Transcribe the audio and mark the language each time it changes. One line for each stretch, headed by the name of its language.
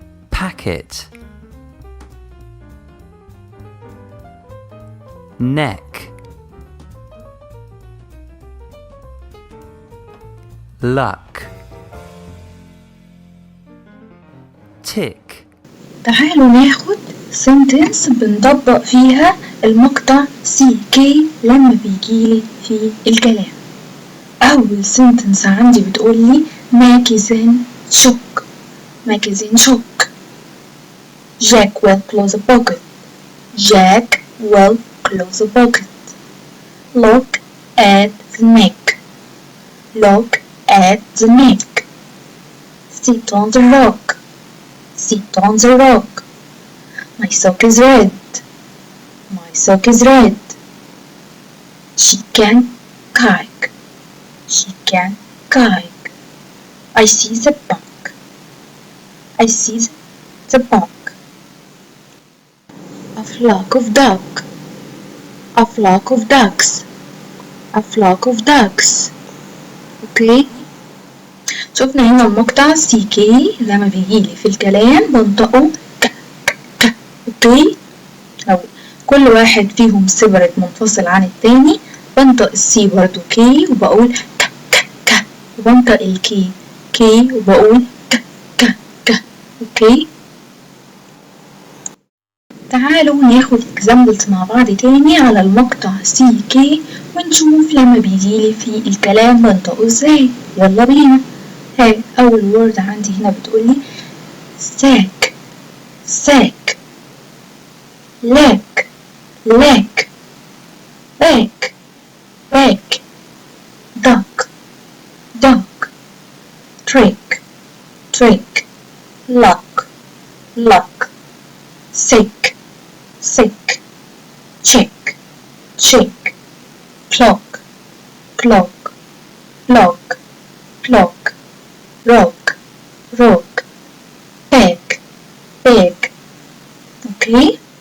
English: packet, neck, luck, tick.
Arabic: تعالوا ناخد sentence بنطبق فيها المقطع CK لما بيجيلي في الكلام. أول sentence عندي بتقولي
English: magazine shock، magazine shock. Jack will close a pocket، Jack will close a pocket. Look at the neck، look at the neck. Sit on the rock، sit on the rock. My sock is red, my sock is red. She can kite, she can kite. I see the bug, I see the bug. A flock of duck, a flock of ducks, a flock of ducks. Okay.
Arabic: شوفنا هنا المقطع CK لما بيجيلي في الكلام بنطقه ك ك ك. اوكي، أو كل واحد فيهم سيبريت منفصل عن التاني بنطق السي برضو كي وبقول ك ك ك، وبنطق الكي كي وبقول ك ك ك. اوكي، تعالوا ناخد examples مع بعض تاني على المقطع سي كي ونشوف لما بيجيلي في الكلام بنطقه ازاي. يلا بينا. هاي أول word عندي هنا بتقولي
English: sack sack leg leg back back duck duck trick trick luck luck sick sick check check clock clock clock clock rock rock bag bag. Okay,